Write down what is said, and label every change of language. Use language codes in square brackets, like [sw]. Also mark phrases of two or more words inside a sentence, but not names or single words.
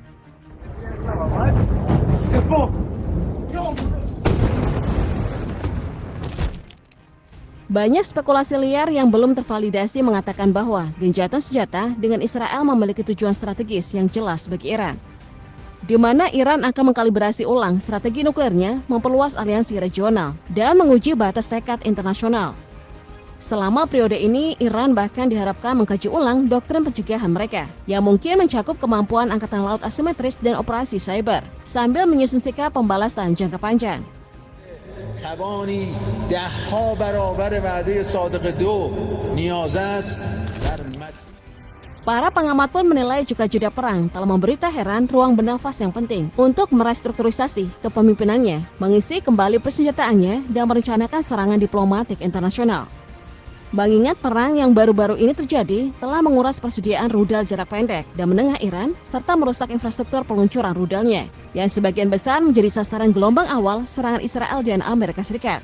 [id] Banyak spekulasi liar yang belum tervalidasi mengatakan bahwa gencatan senjata dengan Israel memiliki tujuan strategis yang jelas bagi Iran, di mana Iran akan mengkalibrasi ulang strategi nuklirnya, memperluas aliansi regional, dan menguji batas tekad internasional. Selama periode ini, Iran bahkan diharapkan mengkaji ulang doktrin pencegahan mereka, yang mungkin mencakup kemampuan angkatan laut asimetris dan operasi cyber, sambil menyusun sikap pembalasan jangka panjang. [fa] توانی ده‌ها برابر وعده صادق 2 نیاز است در [id] Para pengamat pun menilai juga jeda perang telah memberi Teheran ruang bernafas yang penting untuk merestrukturisasi kepemimpinannya, mengisi kembali persenjataannya, dan merencanakan serangan diplomatik internasional. Mengingat perang yang baru-baru ini terjadi telah menguras persediaan rudal jarak pendek dan menengah Iran, serta merusak infrastruktur peluncuran rudalnya, yang sebagian besar menjadi sasaran gelombang awal serangan Israel dan Amerika Serikat.